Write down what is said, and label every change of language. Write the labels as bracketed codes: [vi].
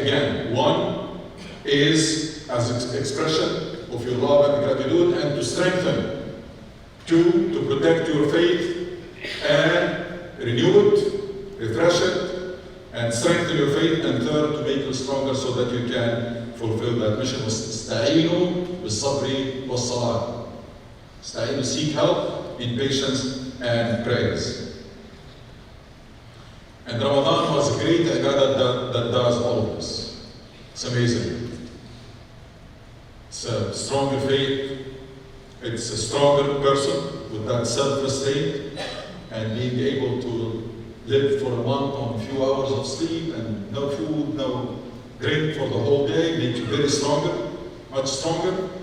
[en] Again, one is as expression of your love and gratitude and to strengthen. Two, to protect your faith and renew it, refresh it, and strengthen your faith. And third, to make you stronger so that you can fulfill that mission. [ar] استعينوا بالصبر والصلاة. [en] استعينوا, seek help in patience and prayers. And Ramadan was a great ibadah that does all of this. It's amazing. It's a stronger faith. It's a stronger person with that self-restraint and being able to live for a month on a few hours of sleep and no food, no drink for the whole day, make you very stronger, much stronger.